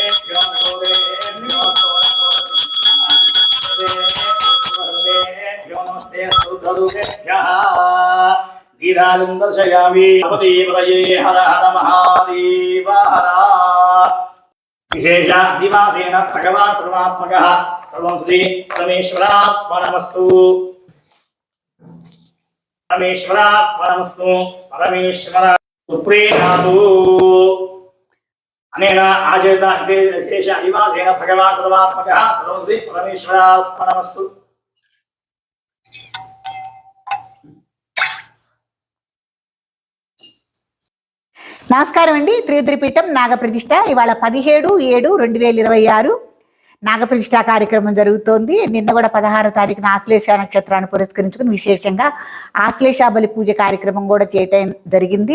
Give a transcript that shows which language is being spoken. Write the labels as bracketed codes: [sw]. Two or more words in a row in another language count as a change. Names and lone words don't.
[sa] दीर्घायुं दर्शयामि पदये हर हर महादेव हर विशेष दिवासेन भगवान् सर्वात्मकः सर्वं श्री परमेश्वरात्मनमस्तु परमेश्वरात्मनमस्तु परमेश्वर सुप्रीणातु अनेन आचरित विशेष दिवासेन भगवान् सर्वात्मकः सर्वं श्री परमेश्वरात्मनमस्तु [te] నమస్కారం అండి. త్రియుద్రిపీఠం నాగప్రతిష్ఠ ఇవాళ 17/7/2026 నాగప్రతిష్ఠ కార్యక్రమం జరుగుతోంది. నిన్న కూడా 16వ తారీఖున ఆశ్లేష నక్షత్రాన్ని పురస్కరించుకుని విశేషంగా ఆశ్లేష బలి పూజ కార్యక్రమం కూడా చేయటం జరిగింది.